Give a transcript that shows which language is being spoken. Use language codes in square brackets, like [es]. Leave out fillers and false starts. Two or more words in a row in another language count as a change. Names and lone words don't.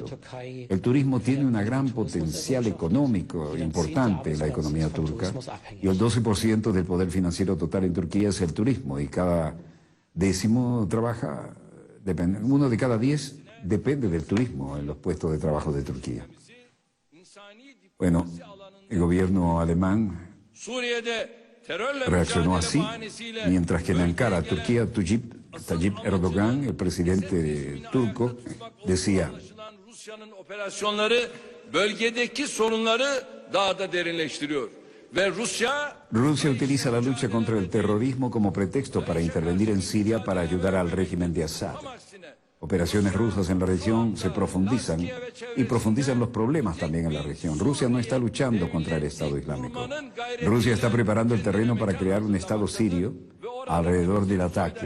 [es] El turismo tiene un gran potencial económico importante en la economía turca y el 12% del poder financiero total en Turquía es el turismo y cada décimo trabaja, uno de cada 10 depende del turismo en los puestos de trabajo de Turquía. Bueno, el gobierno alemán reaccionó así, mientras que en Ankara, Turquía, Tayyip Tayyip Erdogan, el presidente turco, decía: [tr] Rusya'nın operasyonları bölgedeki sorunları daha da derinleştiriyor. Ve [es] Rusia utiliza la lucha contra el terrorismo como pretexto para intervenir en Siria para ayudar al régimen de Assad. Operaciones rusas en la región se profundizan y profundizan los problemas también en la región. Rusia no está luchando contra el Estado Islámico. Rusia está preparando el terreno para crear un Estado sirio alrededor de Latakia.